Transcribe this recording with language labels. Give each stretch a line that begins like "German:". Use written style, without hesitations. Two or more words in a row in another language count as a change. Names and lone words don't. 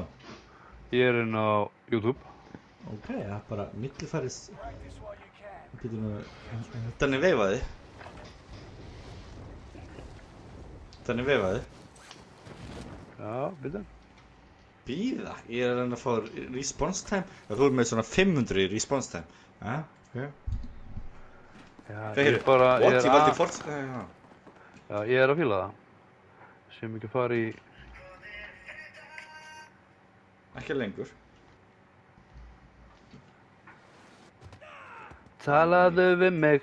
Icelandic: Ég er inn á YouTube. Ok, það er bara millifæris... Þannig veifaði. Já, byrja. Bíða, ég er að reyna að fá
English: response time.
Icelandic: Þú er með svona 500 í
English: response time.
Icelandic: Ja, ok. Já, Hvað ég bara... What, ég valdi Forza? Já, ég er að fíla það. Sem ekki fara í... Ekki lengur. Talaðu við mig.